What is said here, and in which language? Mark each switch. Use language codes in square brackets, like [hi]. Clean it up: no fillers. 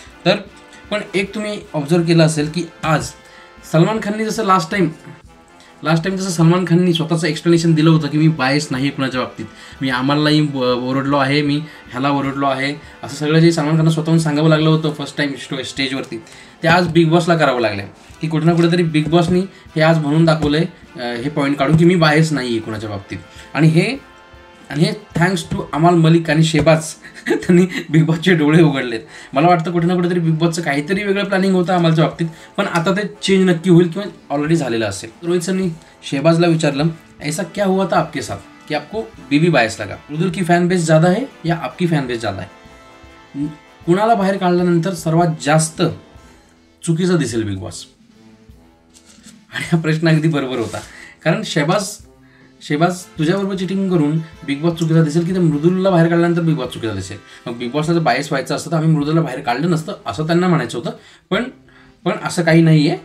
[mr] तर पण एक तुम्ही ऑब्झर्व केलं असेल की आज सलमान खाननी जसं लास्ट टाईम जसं सलमान खाननी स्वतःचं एक्सप्लेनेशन दिलं होतं की मी बायस नाही कुणाच्या बाबतीत, मी अमललाही ओरडलो आहे, मी ह्याला ओरडलो आहे, असं सगळं जे सलमान खानला स्वतःहून सांगावं लागलं होतं फर्स्ट टाईम स्टेजवरती, ते आज बिग बॉसला करावं लागलं की कुठे ना कुठेतरी बिग बॉसनी हे आज म्हणून दाखवलं आहे हे पॉईंट काढून की मी बायस नाही आहे कुणाच्या बाबतीत. आणि हे थँक्स टू अमाल मलिक आणि शेहबाज त्यांनी बिग बॉसचे डोळे उघडलेत. मला वाटतं कुठे ना कुठेतरी बिग बॉसचं काहीतरी वेगळं प्लॅनिंग होतं अमालच्या बाबतीत, पण आता ते चेंज नक्की होईल किंवा ऑलरेडी झालेलं असेल. रोहित सरनी शेहबाजला विचारलं [hi] ऐसा क्या हुआ था आपके साथ कि आपको बीबी बायस लगा? मृदुल की फॅन बेस ज़्यादा है या आपकी फॅन बेस ज़्यादा है? [mr] कुणाला बाहेर काढल्यानंतर सर्वात जास्त चुकीचं दिसेल बिग बॉस? आणि हा प्रश्न अगदी बरोबर होता. कारण शेहबाज तुझ्याबरोबर चिटिंग करून बिग बॉस चुकीचा दिसेल की ते मृदुलला बाहेर काढल्यानंतर बिग बॉस चुकीचा दिसेल? मग बिग बॉसला जर बायस व्हायचं असतं तर आम्ही मृदुलला बाहेर काढलं नसतं असं त्यांना म्हणायचं होतं. पण असं काही नाही आहे.